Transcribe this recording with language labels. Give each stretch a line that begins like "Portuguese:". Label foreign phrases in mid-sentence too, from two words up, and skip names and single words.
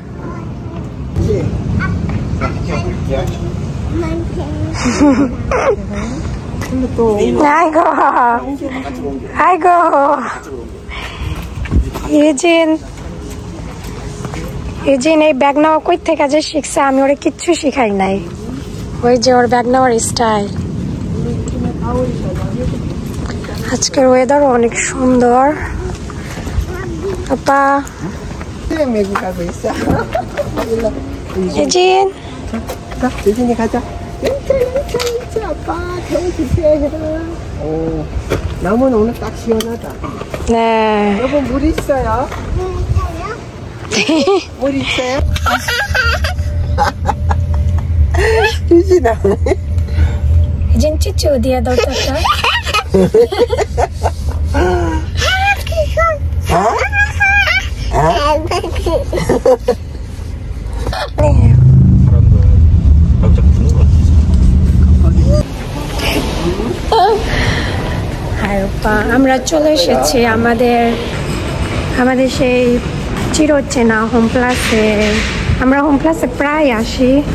Bangla: এজেন এই ব্যাগ নেওয়া কই থেকে যে শিখছে, আমি ওরে কিচ্ছু শিখাই নাই। ওই যে ওর ব্যাগ নেওয়ার স্টাইল। আজকের ওয়েদারও অনেক সুন্দর। আপা এজেন
Korean: 예진이 가자. 진짜 아빠 태워주세요. 오, 나무는 오늘 딱 시원하다. 네. 여보 물 있어요? 물 있어요? 예진아. 예진 찌찌 어디야 너 떴다? 네.
Bangla: আমরা চলে এসেছি আমাদের সেই চিরচেনা হোম প্লাসে। আমরা হোম প্লাসে প্রায় আসি।